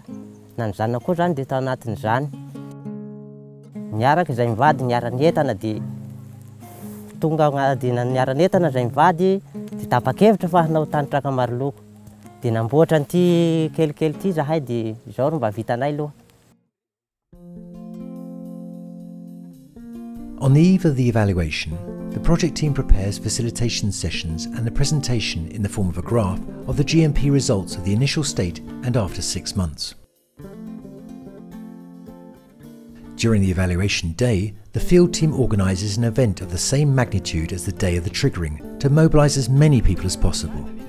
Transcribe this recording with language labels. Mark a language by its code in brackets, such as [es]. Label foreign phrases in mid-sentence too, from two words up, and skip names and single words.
[mg] Na ny zanona koa zany dia tao anatin'izany. Niaraka izay mivady niara-nientana dia tonga dia niara-nientana izay mivady dia tapa-kevitra fa hanao tanitraka maro loko. Dia namboatra an'ity kelikely ity zahay dia izao mba vitanay aloha. [en] On the eve of the evaluation, the project team prepares facilitation sessions and the presentation in the form of a graph of the GMP results of the initial state and after 6 months. During the evaluation day, the field team organises an event of the same magnitude as the day of the triggering to mobilise as many people as possible.